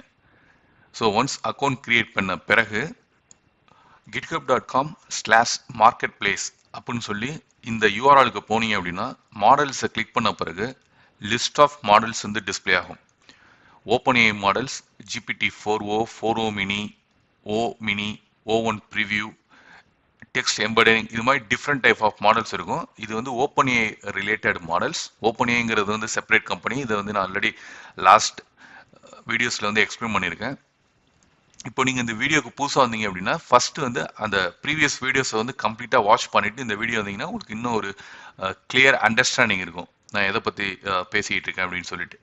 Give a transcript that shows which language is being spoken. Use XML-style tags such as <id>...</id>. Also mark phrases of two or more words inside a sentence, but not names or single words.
<en>so once account create</en> <ta>பண்ண பிறகு github.com/marketplace அப்படின்னு சொல்லி இந்த யூஆர்எலுக்கு போனீங்க அப்படின்னா</ta> <en>models click</en> <ta>பண்ண பிறகு</ta> <en>list of models display</en> <ta>ஆகும்.</ta> <en>OpenAI models, GPT-4o, 4o mini, O mini, O1 preview, text embedding,</en> <ta>இது மாதிரி</ta> <en>different type of models</en> <ta>இருக்கும். இது OpenAI</ta> <en>related models.</en> <ta>OpenAIங்கிறது</ta> <en>separate company.</en> <ta>இதை நான்</ta> <en>already last videos</en> <ta>எக்ஸ்பிளைன் பண்ணியிருக்கேன். இப்போ நீங்கள் இந்த வீடியோக்கு புதுசாக வந்தீங்க அப்படின்னா ஃபர்ஸ்ட் அந்த</ta> <en>previous videos completely watch</en> <ta>பண்ணிட்டு இந்த வீடியோ வந்தீங்கன்னா உங்களுக்கு இன்னும் ஒரு</ta> <en>clear understanding</en> <ta>இருக்கும் நான் எதை பற்றி பேசிக்கிட்டு இருக்கேன் அப்படின்னு சொல்லிட்டு.</ta>